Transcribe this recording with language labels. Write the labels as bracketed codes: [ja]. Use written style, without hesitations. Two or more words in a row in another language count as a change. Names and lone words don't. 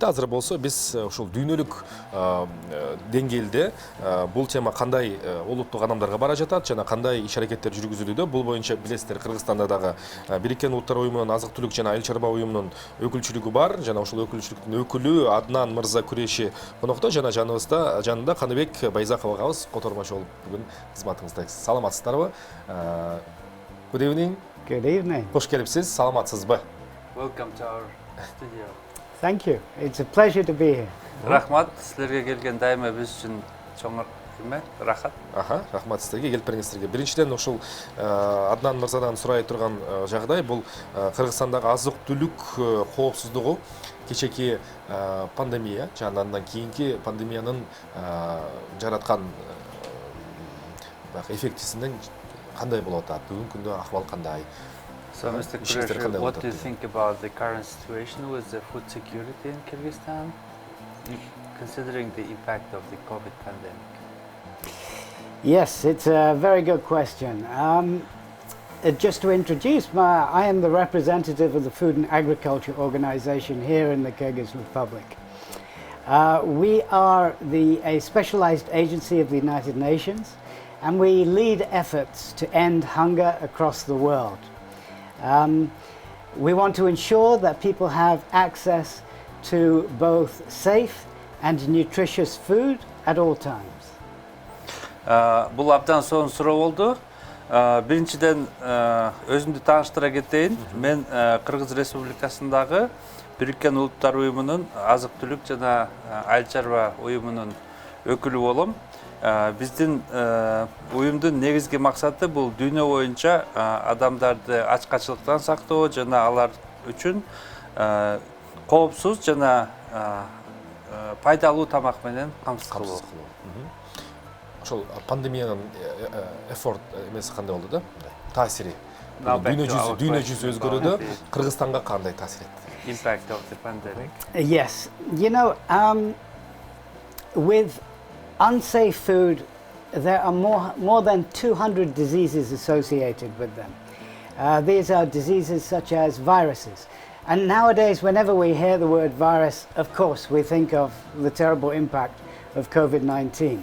[ky] Азыр болсо биз ушул дүйнөлүк деңгээлде бул тема кандай улуттук адамдарга бара жатат жана кандай иш аракеттер жүргүзүлүүдө. Бул боюнча билесиздер, Кыргызстанда дагы Бириккен Улуттар уюмунун азык түлүк жана айыл чарба уюмунун өкүлчүлүгү бар. Жана ушул өкүлчүлүктүн өкүлү Аднан Мырза Күреши конокто, жана жанында Каныбек Байзаков агабыз котормочу болуп бүгүн кызматыңыздасыз. Саламатсыздарбы? [en] Good evening. Good evening. [ky] Кош келипсиз. Саламатсызбы? [en] Welcome to our studio. Thank you. It's a pleasure to be here. [ky] Рахмат, силерге келген дайыма биз үчүн чоң рахат. Рахмат силерге, келип бериңиздерге. Биринчиден ушул Аднан Мырзадан сурай турган жагдай бул Кыргызстандагы азык түлүк коопсуздугу кечеки пандемия жана андан кийинки пандемиянын жараткан эффектисинен кандай болуп атат? Бүгүнкү күндө акыбал кандай? [en] So, Mr. Kureshi, what do you think about the current situation with the food security in Kyrgyzstan, considering the impact of the COVID pandemic? Yes, it's a very good question. Just to introduce, I am the representative of the Food and Agriculture Organization here in the Kyrgyz Republic. We are a specialized agency of the United Nations, and we lead efforts to end hunger across the world. We want to ensure that people have access to both safe and nutritious food at all times. [ky] Бул абдан сонун суроо болду. Биринчиден өзүмдү тааныштыра кетейин. Мен Кыргыз Республикасындагы Бириккен Улуттар уюмунун азык түлүк жана айыл чарба уюмунун өкүлү болом. Биздин уюмдун негизги максаты бул дүйнө боюнча адамдарды ачкачылыктан сактоо жана алар үчүн коопсуз жана пайдалуу тамак менен камсыз кылуу. Ошол пандемиянын эффорт эмеси кандай болду да? Таасири. Дүйнө жүзү өзгөрүүдө Кыргызстанга кандай таасир этти? [en] Impact of the pandemic. Yes, you know, with unsafe food, there are more than 200 diseases associated with them. These are diseases such as viruses. And nowadays, whenever we hear the word virus, of course, we think of the terrible impact of COVID-19.